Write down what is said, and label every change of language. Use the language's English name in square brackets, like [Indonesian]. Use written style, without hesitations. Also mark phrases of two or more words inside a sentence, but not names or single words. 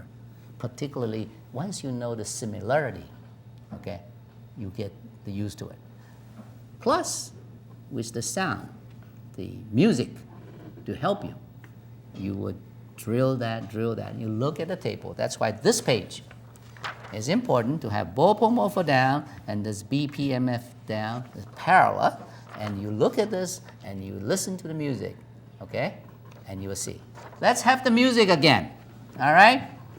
[English] Particularly once you know the similarity, okay, you get used to it. Plus, with the sound, the music to help you, you would drill that. You look at the table. That's why this page is important to have bo, po, mo, fo down and this BPMF down, it's parallel. And you look at this and you listen to the music, okay? And you will see. Let's have the music again, all right?